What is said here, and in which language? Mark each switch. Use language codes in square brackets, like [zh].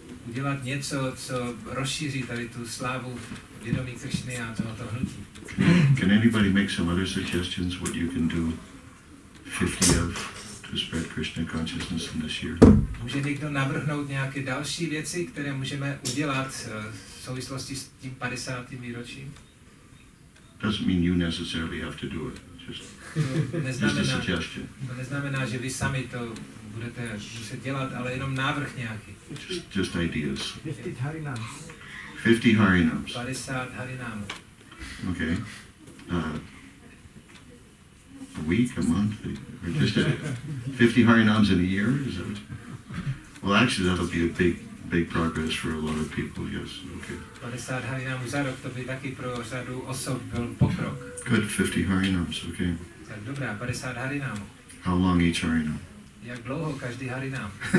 [cs] Udělat něco, co rozšíří tady tu slávu vědomí Krishny a tohoto hnutí. [en] Can anybody make some other suggestions what you can do 50 of to spread Krishna consciousness in this year? [cs] Může někdo navrhnout nějaké další věci, které můžeme udělat v souvislosti s tím 50. výročím? [en] Doesn't mean you necessarily have to do it. Just a suggestion. [cs] To neznamená, že vy sami to budete muset dělat, ale jenom návrh nějaký. [en] Just ideas. 50 harinams. 50 harinams. [cs] 50 harinám. [en] Okay. A week, a month, or just 50 harinams in a year? Is that? Well, actually, that'll be a big progress for a lot of people. Yes. Okay. [cs] 50 harinámů za rok, to by taky pro řadu osob byl pokrok. [en] Good. 50 harinams. Okay. [cs] Tak dobrá, 50 harinámů. [en] How long each harinam? [cs] Jak dlouho každý harinám?